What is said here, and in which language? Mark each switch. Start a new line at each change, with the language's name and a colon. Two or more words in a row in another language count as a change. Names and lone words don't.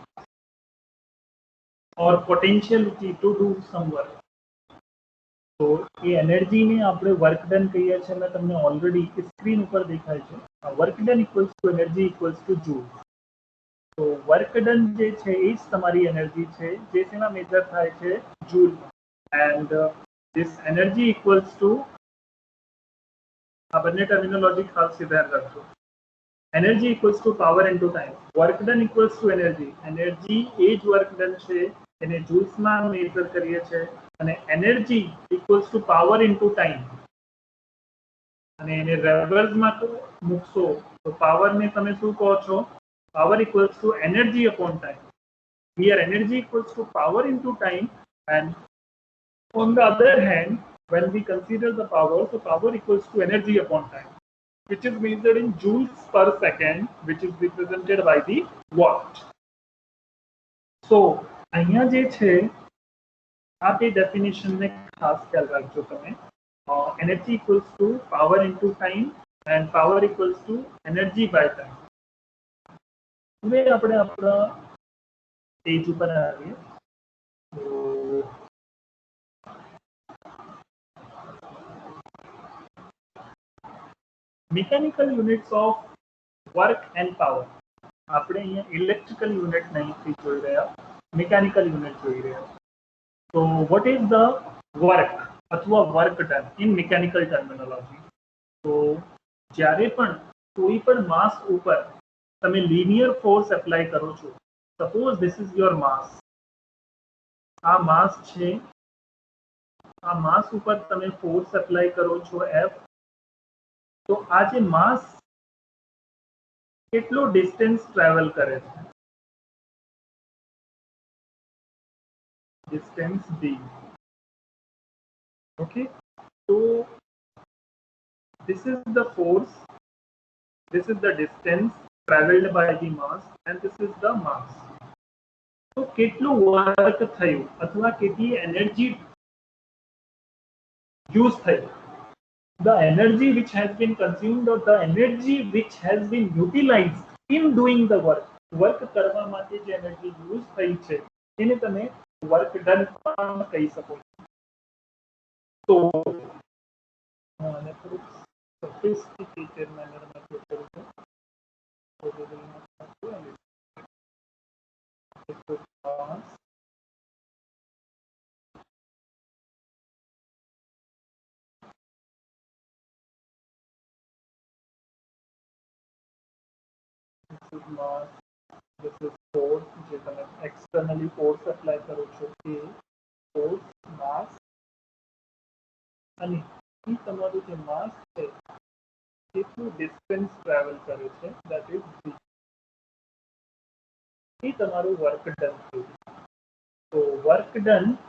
English: or potentiality to do some work
Gujarati: તો એ એનર્જીને આપણે
English: work done
Gujarati: કહીએ છીએ મેં તમને
English: already screen
Gujarati: ઉપર દેખાય છે
English: work done equals to energy equals to joule
Gujarati: તો
English: work done
Gujarati: જે છે એ જ તમારી એનર્જી છે જે શેમાં મેજર થાય છે જૂલ
English: and this energy equals to
Gujarati: આ બંને ટર્મિનોલોજી ખાસ ધ્યાન રાખજો
English: energy equals to power into time work done equals to energy energy
Gujarati: એ જ
English: work done
Gujarati: છે એને જૂલ્સમાં મેજર કરીએ છીએ અને
English: energy equals to power into time
Gujarati: અને એને રિવર્સમાં મૂકશો તો પાવરને તમે શું કહો છો
English: power equals to energy upon time here energy equals to power into time and on the other hand, when we consider the power, so power equals to energy upon time, which is measured in joules per second, which is represented by the watt. So, અહીંયા જે છે આ બે ડેફિનેશન ને ખાસ ખ્યાલ રાખજો તમે energy equals to power into time and power equals to energy by time.
Gujarati: હવે આપણે આપણા પેજ ઉપર આવીએ તો
English: mechanical units of work and power
Gujarati: આપણે અહીંયા
English: electrical unit
Gujarati: નહીં જોઈ રહ્યા
English: mechanical unit
Gujarati: જોઈ રહ્યા તો
English: what is the work
Gujarati: અથવા
English: work done in mechanical terminology
Gujarati: તો જ્યારે પણ કોઈ પણ માસ ઉપર તમે
English: linear force apply
Gujarati: કરો છો
English: suppose this is your mass
Gujarati: આ માસ છે આ માસ ઉપર તમે
English: force apply
Gujarati: કરો છો F તો આ જે માસ કેટલો
English: distance travel
Gujarati: કરે છે
English: distance d okay so this is the force this is the distance traveled by the mass and this is the mass
Gujarati: તો કેટલું વર્ક થયું અથવા કેટલી એનર્જી યુઝ થઈ
English: the energy which has been consumed or the energy which has been utilized in doing the work
Gujarati: કરવા માટે જે એનર્જી યુઝ થઈ છે એને તમે
English: work done
Gujarati: પણ કહી શકો તો આને થોડુંક સોફિસ્ટિકેટેડ મેનરમાં કરું છું તો
English: this is mass, this is force
Gujarati: જે તમે
English: externally force apply
Gujarati: કરો છો એ
English: force mass
Gujarati: અને એ તમારું જે mass છે કેટલું
English: distance travel
Gujarati: કરે છે
English: that is d
Gujarati: એ તમારું
English: work done
Gujarati: થયું તો
English: work done